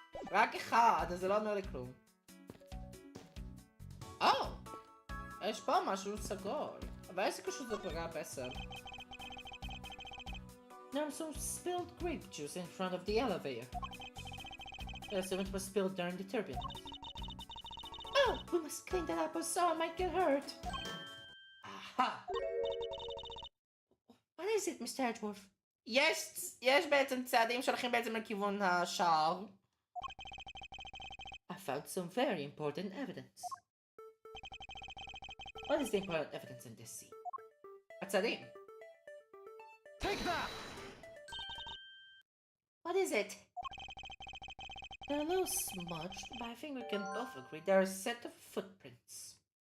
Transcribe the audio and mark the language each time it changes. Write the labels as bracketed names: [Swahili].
[Hebrew] רק אחד, אז זה לא אומר לי כלום. יש פה משהו סגול. אבל איזה קשור זה פגע בעצם? [English] There was some spilled grape juice in front of the elevator. I assume it was spilled during the turbulence. Oh, we must clean that up or someone might get hurt. Aha! What is it, Mr. Edgeworth? [Hebrew] יש בעצם צעדים שהולכים בעצם לכיוון השער. [English] I found some very important evidence. What is the important evidence in this scene? [Hebrew] הצעדים. [English] Take that! What is it? They're a little smudged, but I think we can both agree they're a set of footprints.